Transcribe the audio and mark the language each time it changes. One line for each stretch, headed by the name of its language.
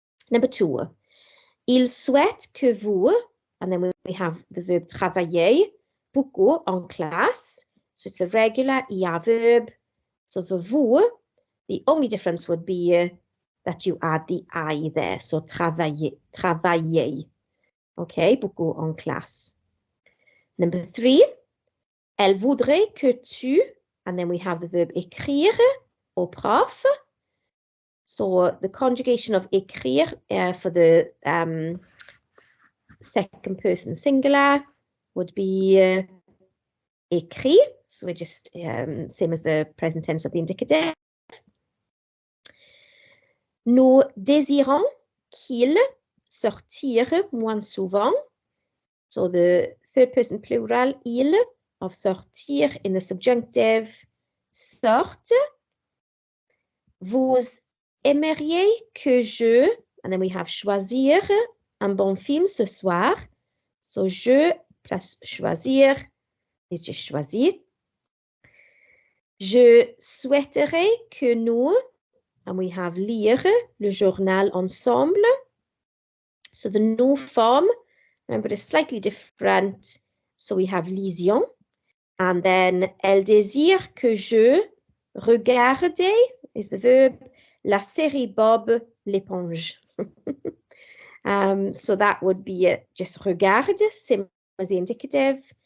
English: Number two,
French: il souhaite que vous,
English: and then we have the verb travailler,
French: beaucoup en classe.
English: So it's a regular ER verb. So for vous, the only difference would be that you add the I there.
French: So travailler, travailler. Okay, beaucoup en classe.
English: Number three,
French: elle voudrait que tu,
English: and then we have the verb
French: écrire au prof.
English: So the conjugation of écrire for the second person singular would be écrit. So we're just same as the present tense of the indicative.
French: Nous désirons qu'il sortir moins souvent.
English: So the third person plural, il, of sortir in the subjunctive, sorte.
French: Vous aimeriez que je,
English: and then we have
French: choisir un bon film ce soir.
English: So je plus choisir is just choisir.
French: Je souhaiterais que nous,
English: and we have
French: lire le journal ensemble.
English: So the nous form, remember, it's slightly different. So we have lisions. And then
French: elle désire que je regarde
English: is the verb,
French: la série Bob l'éponge.
English: So that would be just regarde, same as the indicative.